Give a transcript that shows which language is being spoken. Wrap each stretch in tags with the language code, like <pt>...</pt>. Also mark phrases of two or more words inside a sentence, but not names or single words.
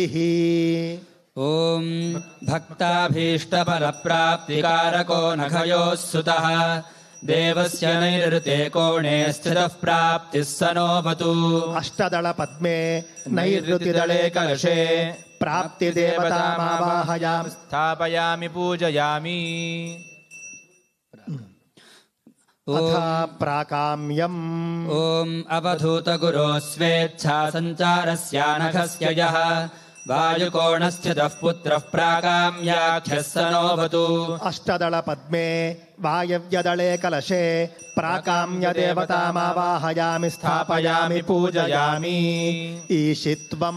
<sa>ఓం భక్తాభీష్టఫలప్రాప్తికారకో నఘయోః సుతః దేవస్య నైరుతే కోణే స్థితః ప్రాప్తిః సనోవతు. అష్టదళ పద్మే నైరుతిదళే కలశే ప్రాప్తి దేవతామావాహయామి స్థాపయామి పూజయామి. अथा प्राकाम्यम् ॐ अवधूतगुरो स्वेच्छा सञ्चारस्यानघस्य यः वायुकोणस्थितः पुत्रः प्राकाम्याख्यः स नोऽवतु अष्टदलपद्मे वायव्यदले कलशे प्राकाम्यदेवतामावाहयामि स्थापयामि पूजयामि ईशित्वम्</sa>